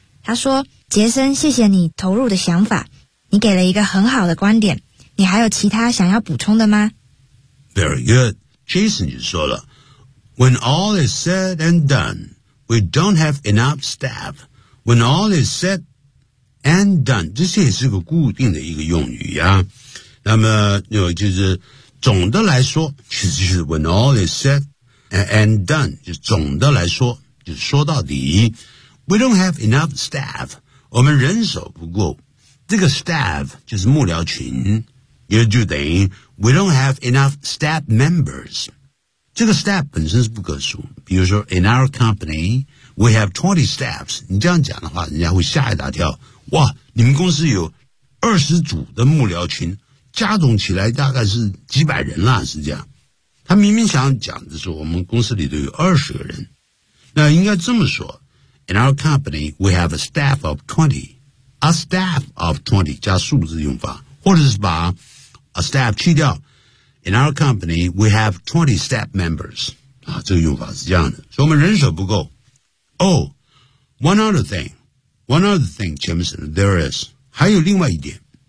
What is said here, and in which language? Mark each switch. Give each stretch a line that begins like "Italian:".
Chinese: 他说杰森，谢谢你投入的想法，你给了一个很好的观点，你还有其他想要补充的吗
English: ？Very good. Jason
Chinese: 就说了
English: ，When all is said and done, we don't have enough staff. When all is said and done，
Chinese: 这些也是个固定的一个用语呀。那么有就是总的来说，其实就是
English: When all is said and done，
Chinese: 就总的来说，就说到底 ，
English: We don't have enough staff。
Chinese: 我们人手不够，这个 staff 就是幕僚群，也就等于
English: we don't have enough staff members。
Chinese: 这个 staff 本身是不可数，比如说
English: in our company we have 20 staffs。
Chinese: 你这样讲的话，人家会吓一大跳。哇，你们公司有20组的幕僚群，加总起来大概是几百人啦，是这样。他明明想讲的是我们公司里头有20个人，那应该这么说。
English: In our company, we have a staff of 20. A staff of 20
Chinese: 加数字用法，或者是把 a staff 去掉。
English: In our company, we have 20 staff members.
Chinese: 啊，这个用法是这样的。所以我们人手不够。
English: Oh, one other thing, Jameson, there is.
Chinese: 还有另外一点。